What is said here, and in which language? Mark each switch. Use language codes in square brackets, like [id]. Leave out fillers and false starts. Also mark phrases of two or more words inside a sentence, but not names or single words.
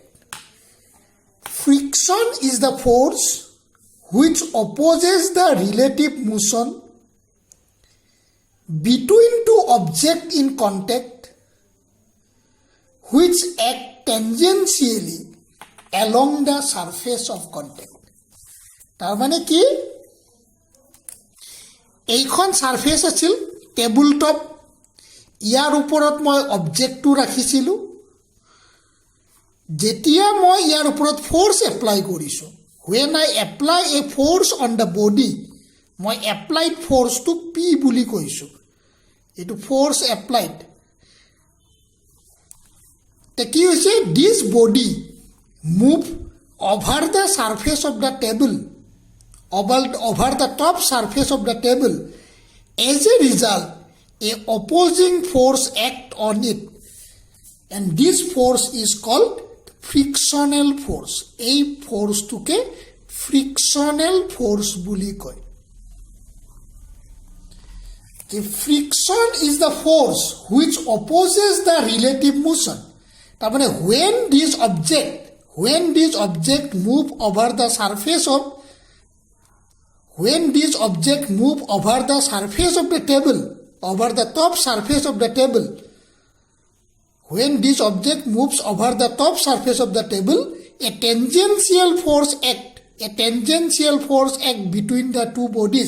[en] Friction is the force which opposes the relative motion between two objects in contact which act tangentially along the surface of contact. [as] তাৰ মানে কি এইখন সারফেস আছিল [en] table top [as] ইয়াৰ ওপৰত মই অবজেক্টটো ৰাখিছিলো যেতিয়া মই ইয়াৰ ওপৰত [en] force apply [as] কৰিছো [en] when I apply a force on the body [as] মই [en] applied force to P [as] বুলি কৈছো এটো [en] force applied [as] তে কি হৈছে [en] this body move over the surface of the table over the top surface of the table. As a result, a opposing force act on it, and this force is called frictional force. [as] এই ফোর্সটুকে [en] frictional force [as] বুলি কয়. [en] The friction is the force which opposes the relative motion. [as] তার মানে [en] when this object move over the surface of the table, over the top surface of the table, when this object moves over the top surface of the table, a tangential force act between the two bodies.